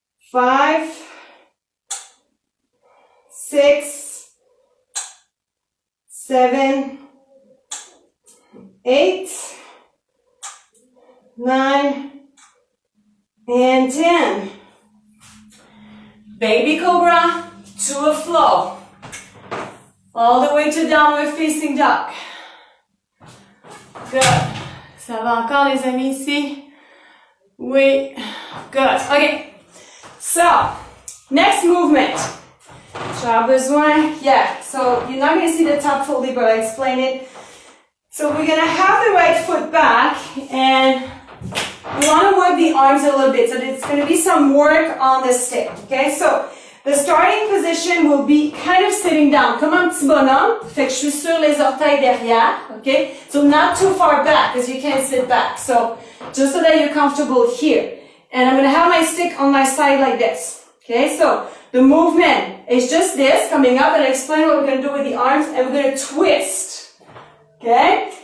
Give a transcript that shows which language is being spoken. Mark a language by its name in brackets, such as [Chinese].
[English] 5, 6, 7, 8, 9, and 10. Baby cobra to a flow. All the way to downward facing dog. Good. [French] Ça va encore les amis ici? [English] Oui. Good. Okay. So, next movement. [French] J'ai besoin, yeah. [English] So, you're not going to see the top fully, but I'll explain it. So, we're going to have the right foot back, and we want to work the arms a little bit. So, there's going to be some work on the stick. Okay? So, the starting position will be kind of sitting down. [French] Comme un petit bonhomme. Fait que je suis sur les orteils derrière. [English] Okay? So, not too far back, because you can't sit back. So, just so that you're comfortable here. And I'm going to have my stick on my side like this. Okay? So, the movement is just this, coming up, and I'll explain what we're going to do with the arms, and we're going to twist. Okay?